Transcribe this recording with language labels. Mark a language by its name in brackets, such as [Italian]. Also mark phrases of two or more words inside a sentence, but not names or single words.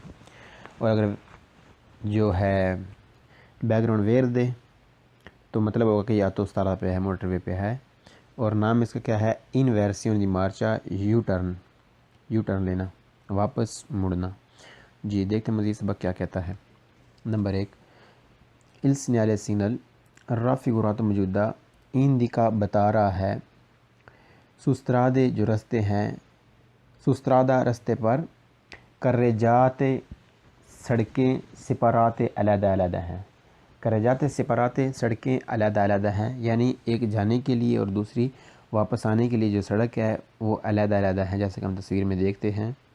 [Urdu] اور اگر جو ہے بیک گراؤنڈ ویر دے تو مطلب ہوگا کہ یا تو اس طرح پہ ہے، موٹر وے پہ ہے۔ اور نام اس کا کیا ہے؟ [Italian] inversione di marcia, [Urdu] یو ٹرن لینا، واپس مڑنا۔ جی دیکھتے ہیں مزید سبق کیا کہتا ہے۔ نمبر 1، [Italian] il segnale signal raffigurato [Urdu] موجودہ indica بتا رہا ہے سسترادے جو رستے ہیں، سسترادہ رستے پر، کرریجاتے سڑکیں، سپاراتے علیحدہ علیحدہ ہیں۔ [Italian] carreggiate separate [Urdu] سڑکیں علیحدہ علیحدہ ہیں، یعنی ایک جانے کے لیے اور دوسری واپس آنے کے لیے جو سڑک ہے وہ علیحدہ علیحدہ ہیں، جیسے کہ ہم تصویر میں دیکھتے ہیں۔